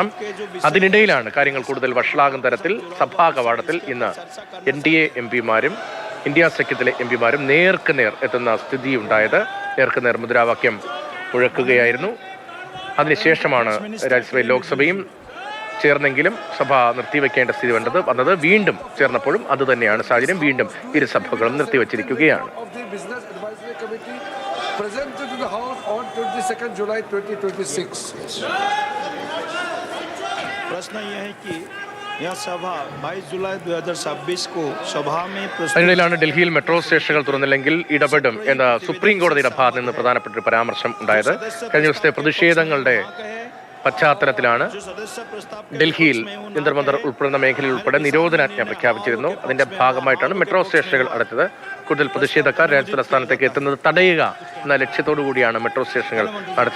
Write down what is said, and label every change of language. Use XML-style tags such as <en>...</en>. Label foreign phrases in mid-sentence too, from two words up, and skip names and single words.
<ml>അതിനിടയിലാണ് കാര്യങ്ങൾ കൂടുതൽ വഷളാകും തരത്തിൽ സഭാ കവാടത്തിൽ ഇന്ന് NDA MPമാരും ഇന്ത്യ സഖ്യത്തിലെ MPമാരും നേർക്കുനേർ എത്തുന്ന സ്ഥിതി ഉണ്ടായത്. നേർക്കുനേർ മുദ്രാവാക്യം മുഴക്കുകയായിരുന്നു. അതിനുശേഷമാണ് രാജ്യസഭയും ലോക്സഭയും ചേർന്നെങ്കിലും സഭ നിർത്തിവെക്കേണ്ട സ്ഥിതി വന്നത്. വീണ്ടും ചേർന്നപ്പോഴും അതുതന്നെയാണ് സാഹചര്യം. വീണ്ടും ഇരുസഭകളും നിർത്തിവെച്ചിരിക്കുകയാണ്.</ml> <hi>प्रश्न यह है कि यह सभा 22 जुलाई 2026 को सभा में</hi> <ml>അതിനിടയിലാണ് ഡൽഹിയിൽ മെട്രോ സ്റ്റേഷനുകൾ തുറന്നില്ലെങ്കിൽ ഇടപെടും എന്ന സുപ്രീം കോടതിയുടെ ഭാഗത്ത് നിന്ന് പ്രധാനപ്പെട്ട ഒരു പരാമർശം ഉണ്ടായത്. കഴിഞ്ഞ ദിവസത്തെ പ്രതിഷേധങ്ങളുടെ പശ്ചാത്തലത്തിലാണ് ഡൽഹിയിൽ ജന്തർ മന്ദർ ഉൾപ്പെടുന്ന മേഖലയിൽ ഉൾപ്പെടെ നിരോധനാജ്ഞ പ്രഖ്യാപിച്ചിരുന്നു. അതിന്റെ ഭാഗമായിട്ടാണ് മെട്രോ സ്റ്റേഷനുകൾ അടച്ചത്. കൂടുതൽ പ്രതിഷേധക്കാർ രാജ്യതലസ്ഥാനത്തേക്ക് എത്തുന്നത് തടയുക എന്ന ലക്ഷ്യത്തോടു കൂടിയാണ് മെട്രോ സ്റ്റേഷനുകൾ അടച്ചത്.</ml>